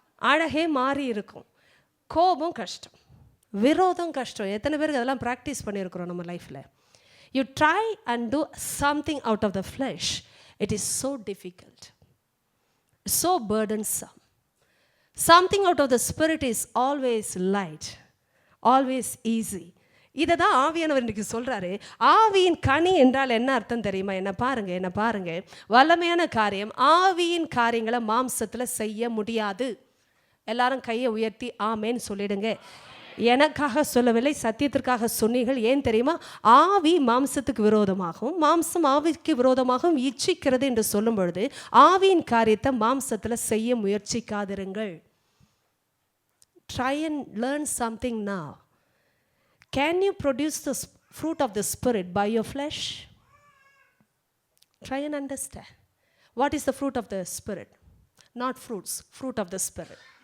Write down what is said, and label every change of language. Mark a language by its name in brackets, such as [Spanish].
[Tamil] அழகே மாறி இருக்கும். கோபம் கஷ்டம், விரோதம் கஷ்டம். எத்தனை பேருக்கு அதெல்லாம் ப்ராக்டிஸ் பண்ணியிருக்கிறோம் நம்ம லைஃப்பில்? [English] You try and do something out of the flesh. It is so difficult, so burdensome. Something out of the spirit is always light, always easy. [Tamil] இதை தான் ஆவியானவர் இன்றைக்கு சொல்கிறாரு. ஆவியின் கனி என்றால் என்ன அர்த்தம் தெரியுமா? என்ன பாருங்க, வல்லமையான காரியம். ஆவியின் காரியங்களை மாம்சத்தில் செய்ய முடியாது. எல்லாரும் கையை உயர்த்தி ஆமேன்னு சொல்லிடுங்க. எனக்காக சொல்லவில்லை, சத்தியத்திற்காக சொன்னீர்கள். ஏன் தெரியுமா? ஆவி மாம்சத்துக்கு விரோதமாகவும் மாம்சம் ஆவிக்கு விரோதமாகவும் இச்சிக்கிறது என்று சொல்லும் பொழுது ஆவியின் காரியத்தை மாம்சத்தில் செய்ய முயற்சிக்காதிருங்கள். [English] Try and learn something now. Can you produce the fruit of the Spirit by your flesh? Try and understand. What is the fruit of the Spirit? Not fruits, fruit of the Spirit.